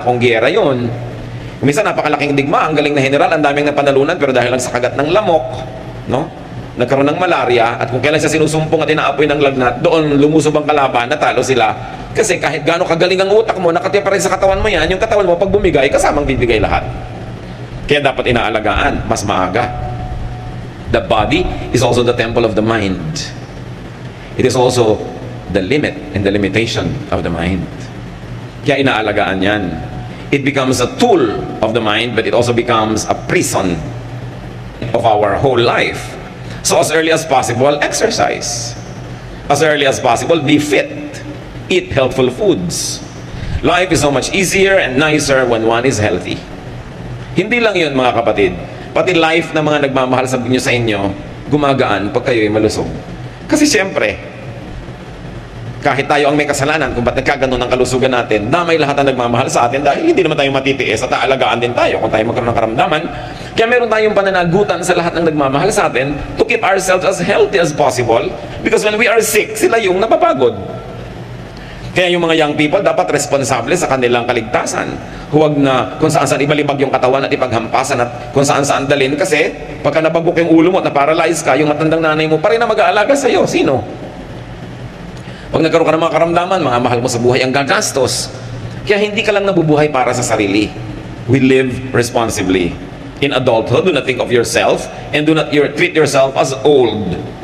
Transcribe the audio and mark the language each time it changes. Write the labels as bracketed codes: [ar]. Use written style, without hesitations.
[tl] Kung giyera yun, minsan napakalaking digma, ang galing na general, ang daming napanalunan, pero dahil lang sa kagat ng lamok, no? nagkaroon ng malaria, at kung kailan siya sinusumpong at inaapoy ng lagnat, doon lumusob ang kalaban, natalo sila. Kasi kahit gaano kagaling ang utak mo, nakatiya pa rin sa katawan mo yan, yung katawan mo pag bumigay, kasamang bibigay lahat. Kaya dapat inaalagaan, mas maaga. [en] The body is also the temple of the mind. It is also the limit and the limitation of the mind. [tl] Kaya inaalagaan yan. [en] It becomes a tool of the mind, but it also becomes a prison of our whole life. So as early as possible, exercise. As early as possible, be fit. Eat healthful foods. Life is so much easier and nicer when one is healthy. [tl] Hindi lang yun, mga kapatid. Pati life na mga nagmamahal sa inyo, gumagaan pag kayo'y malusog. Kasi siyempre, kahit tayo ang may kasalanan kung ba't nagkaganon ang kalusugan natin, damay lahat ang nagmamahal sa atin dahil hindi naman tayo matitiis at aalagaan din tayo kung tayo magkaroon ng karamdaman. Kaya meron tayong pananagutan sa lahat ng nagmamahal sa atin [en] to keep ourselves as healthy as possible, because when we are sick, [tl] sila yung napapagod. Kaya yung mga young people dapat responsable sa kanilang kaligtasan. Huwag na kung saan-saan ibalibag yung katawan at ipaghampasan at kung saan-saan dalhin, kasi pagka nabagok yung ulo mo at na-paralyze ka, yung matandang nanay mo pa rin na mag-aalaga sa'yo. Sino? Pag nagkaroon ka ng mga karamdaman, mga mahal mo sa buhay ang gagastos. Kaya hindi ka lang nabubuhay para sa sarili. [en] We live responsibly. In adulthood, do not think of yourself and do not treat yourself as old.